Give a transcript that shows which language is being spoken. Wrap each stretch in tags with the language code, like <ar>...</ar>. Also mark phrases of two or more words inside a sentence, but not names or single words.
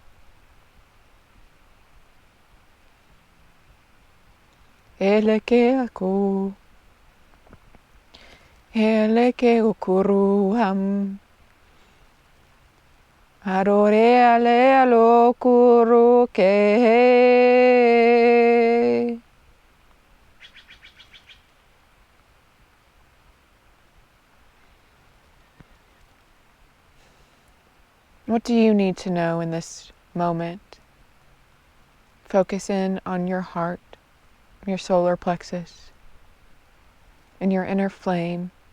<en>Ele ke ako. Ele ke okuru ham. Adore ale alo kuru ke. What do you need to know in this moment? Focus in on your heart, your solar plexus, and your inner flame.</en>